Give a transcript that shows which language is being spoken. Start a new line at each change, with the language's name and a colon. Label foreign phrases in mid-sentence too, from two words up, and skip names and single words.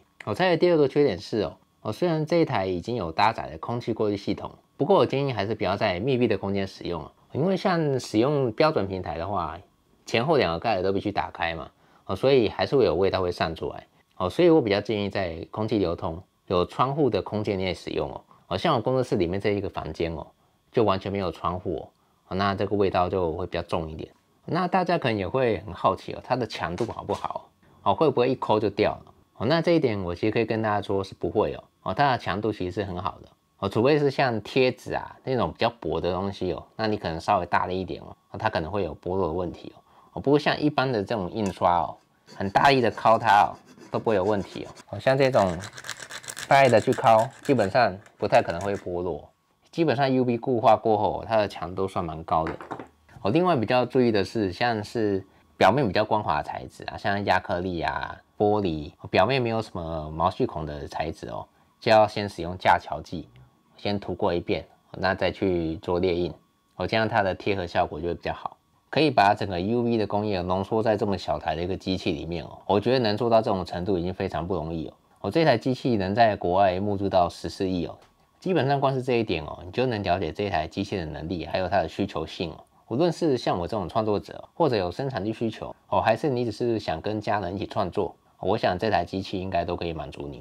Chinese: 再來第二個缺點是雖然這一台已經有搭載了空氣過濾系統，不過我建議還是不要在密閉的空間使用因為像使用標準平台的話，前後2個蓋子都必須打開嘛所以還是會有味道會散出來所以我比較建議在空氣流通有窗戶的空間內使用像我工作室裡面這一個房間就完全沒有窗戶那這個味道就會比較重一點。那大家可能也會很好奇它的強度好不好會不會一摳就掉了那這一點我其實可以跟大家說是不會它的強度其實是很好的除非是像貼紙那種比較薄的東西那你可能稍微大力一點它可能會有剝落的問題不過像一般的這種印刷很大力的敲它都不會有問題像這種大力的去敲基本上不太可能會剝落。基本上 UV 固化過後它的強度算蠻高的另外比較注意的是像是表面比較光滑的材質像亚克力玻璃表面沒有什麼毛細孔的材質就要先使用架橋劑先塗過一遍那再去做列印這樣它的貼合效果就會比較好。可以把整個 UV 的工業濃縮在這麼小台的一個機器裡面我覺得能做到這種程度已經非常不容易這台機器能在國外募資到14億基本上光是這一點你就能了解這台機器的能力還有它的需求性無論是像我這種創作者或者有生產力需求還是你只是想跟家人一起創作我想這台機器應該都可以滿足你。